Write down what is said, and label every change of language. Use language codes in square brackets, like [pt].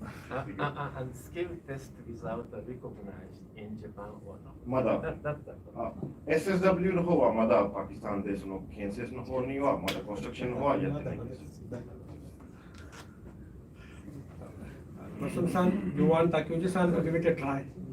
[en] And skill test without recognized in Japan or not? [ja] まだ SSW の方はまだパキスタンでその建設の方にはまだコンストラクションの方はやってないんです。 [en] Hasan-san, you want Takuji-san to give it a try?